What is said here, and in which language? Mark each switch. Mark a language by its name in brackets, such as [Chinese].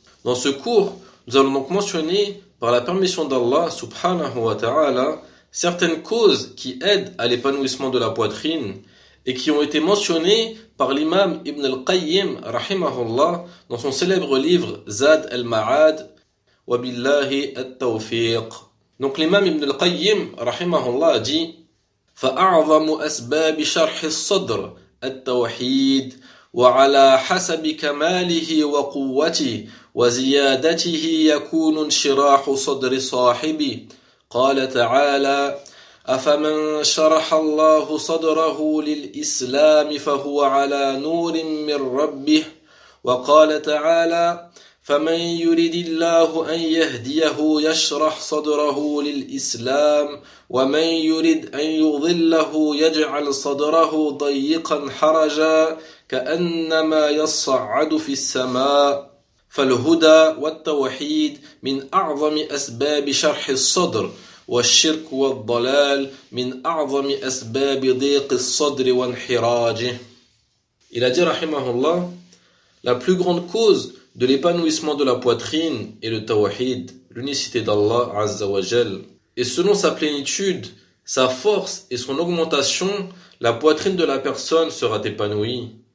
[French] Dans ce cours, nous allons donc mentionner, par la permission d'Allah subhanahu wa ta'ala, certaines causes qui aident à l'épanouissement de la poitrine et qui ont été mentionnées par l'imam Ibn al-Qayyim rahimahullah dans son célèbre livre Zad al-Ma'ad wa billahi at-tawfiq. Donc l'imam Ibn al-Qayyim rahimahullah a dit: [Arabic] فَأَعْظَمُ أَسْبَابِ شَرْحِ الصَّدْرِ التَّوْحِيدِ وَعَلَى حَسَبِ كَمَالِهِ وَقُوَّتِهِ وَزِيَادَتِهِ يَكُونُ انشِرَاحُ صَدْرِ صَاحِبِهِ. قال تعالى: أفمن شرح الله صدره للإسلام فهو على نور من ربه. وقال تعالى: فمن يرد الله أن يهديه يشرح صدره للإسلام، ومن يرد أن يضله يجعل صدره ضيقا حرجا كأنما يصعد في السماء. فالهدى والتوحيد من أعظم أسباب شرح الصدر، والشرك والضلال من أعظم أسباب ضيق الصدر وانحراجه. [French] Il a dit, rahimahullah, la plus grande cause de l'épanouissement de la poitrine est le tawahid, l'unicité d'Allah Azza wa Jal. Et selon sa plénitude, sa force et son augmentation, la poitrine de la personne sera épanouie.